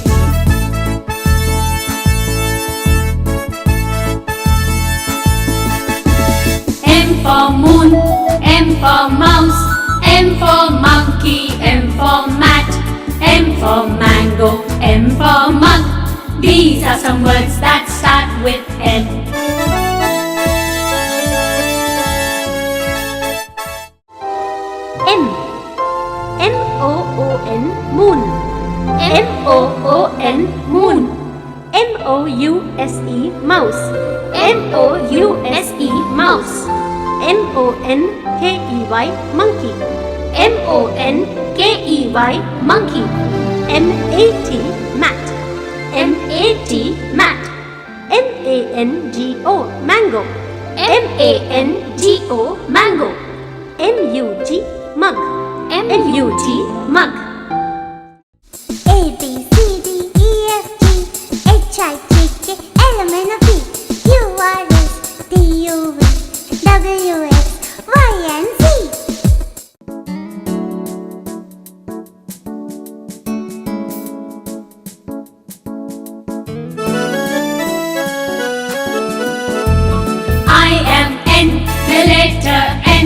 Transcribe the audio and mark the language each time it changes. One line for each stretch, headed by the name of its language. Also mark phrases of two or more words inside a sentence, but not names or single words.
English: M for moon, M for mouse, M for monkey, M for mat, M for mango, M for mug. These are some words that start with M. M. M-O-O-N, moon. M-O-U-S-E, mouse. M-O-U-S-E, mouse. M-O-N-K-E-Y, monkey. M-O-N-K-E-Y, monkey. M-A-T, mat. M-A-T, mat. M-A-N-G-O, mango. M-A-N-G-O, mango. M-U-G, mug. M-U-G, mug. A B C D E F G H I J K L M N O P Q R S T U V W X Y and Z. I am N, the letter N.